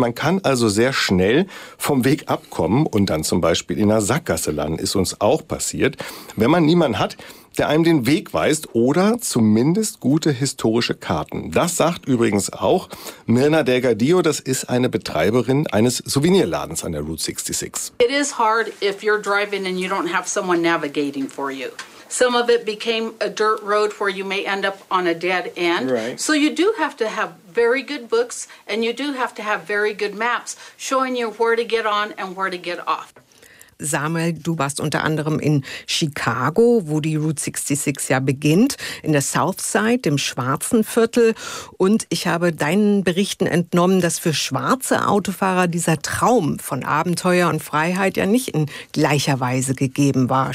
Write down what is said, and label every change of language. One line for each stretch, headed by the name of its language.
German: Man kann also sehr schnell vom Weg abkommen und dann zum Beispiel in einer Sackgasse landen, ist uns auch passiert, wenn man niemanden hat, der einem den Weg weist oder zumindest gute historische Karten. Das sagt übrigens auch Mirna Delgadillo, das ist eine Betreiberin eines Souvenirladens an der Route 66.
English: It is hard if you're driving and you don't have someone navigating for you. Some of it became a dirt road where you may end up on a dead end. Right. So you do have to have very good books and you do have to have very good maps showing you where to get on and where to get off.
German: Samuel, du warst unter anderem in Chicago, wo die Route 66 ja beginnt, in der South Side, dem schwarzen Viertel. Und ich habe deinen Berichten entnommen, dass für schwarze Autofahrer dieser Traum von Abenteuer und Freiheit ja nicht in gleicher Weise gegeben war.